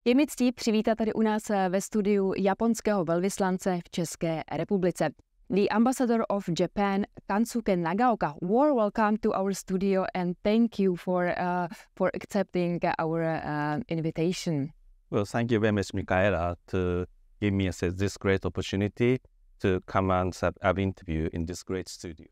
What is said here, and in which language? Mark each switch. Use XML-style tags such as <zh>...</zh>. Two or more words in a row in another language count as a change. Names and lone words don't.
<cs>Je mi ctí přivítat tady u nás ve studiu japonského velvyslance v České republice.</cs> <en>The ambassador of Japan, Kansukou Nagaoka. Warm welcome to our studio and thank you for accepting our invitation. Well, thank you very much, Michaela, to give me this great opportunity to come and have an interview in this great studio.</en>